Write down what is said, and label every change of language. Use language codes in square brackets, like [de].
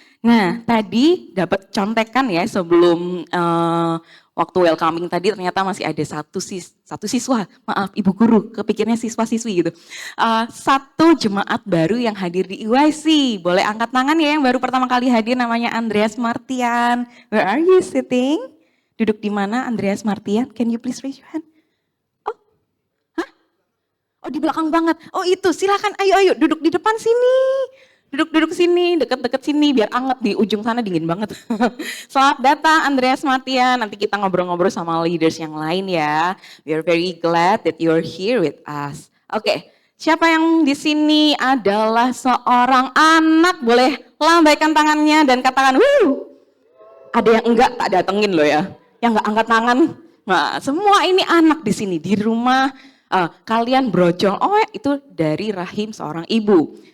[id] Nah, tadi dapat contekan ya sebelum waktu welcoming tadi ternyata masih ada satu siswa, maaf Ibu Guru, kepikirnya siswa-siswi gitu. Satu jemaat baru yang hadir di EYC. Boleh angkat tangan ya yang baru pertama kali hadir, namanya Andreas Martian. [en] Where are you sitting? [id] Duduk di mana [en] Andreas Martian? Can you please raise your hand? [id] Oh, hah? Oh di belakang banget. Oh itu, silakan. Ayo duduk di depan sini. Duduk sini, deket-deket sini, biar anget di ujung sana dingin banget. Selamat datang Andreas Martian. Nanti kita ngobrol-ngobrol sama leaders yang lain ya. [en] We are very glad that you are here with us. [id] Oke, siapa yang di sini adalah seorang anak? Boleh lambaikan tangannya dan katakan, "Wuh." Ada yang enggak tak datengin loh ya, yang enggak angkat tangan. Nah, semua ini anak di sini di rumah. Kalian brojol, oh itu dari rahim seorang ibu.